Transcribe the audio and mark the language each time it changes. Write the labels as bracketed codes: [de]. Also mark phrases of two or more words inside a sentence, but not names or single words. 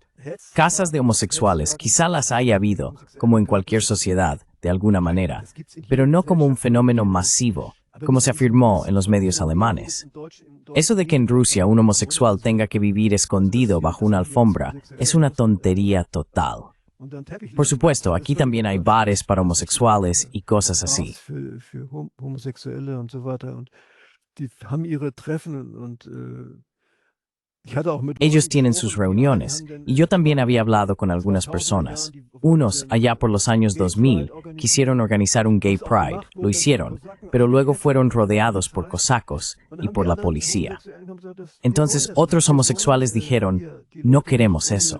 [es] Casas de homosexuales quizá las haya habido, como en cualquier sociedad, de alguna manera, pero no como un fenómeno masivo, como se afirmó en los medios alemanes. Eso de que en Rusia un homosexual tenga que vivir escondido bajo una alfombra es una tontería total. Por supuesto, aquí también hay bares para homosexuales y cosas así. [de] Für Homosexuelle und so weiter. Und die haben ihre Treffen und ich hatte auch mit [es] Ellos tienen sus reuniones, y yo también había hablado con algunas personas. Unos, allá por los años 2000, quisieron organizar un Gay Pride, lo hicieron, pero luego fueron rodeados por cosacos y por la policía. Entonces otros homosexuales dijeron, no queremos eso.